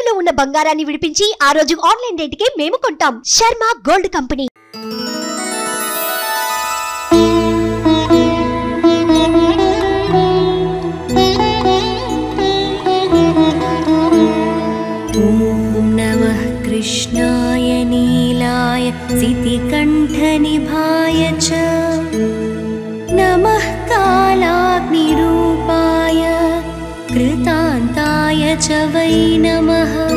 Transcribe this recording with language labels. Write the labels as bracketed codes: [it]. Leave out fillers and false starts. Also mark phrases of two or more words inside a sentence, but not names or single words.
[te] ఉన్న బంగారాన్ని విడిపించి ఆ రోజు ఆన్లైన్ రేటుకే మేము కొంటాం. శర్మ గోల్డ్ కంపెనీ. [sa] कृष्णाय नीलाय सितिकण्ठनिभाय च नमः कालाग्निरूपाय कृतान्ताय च वै नमः।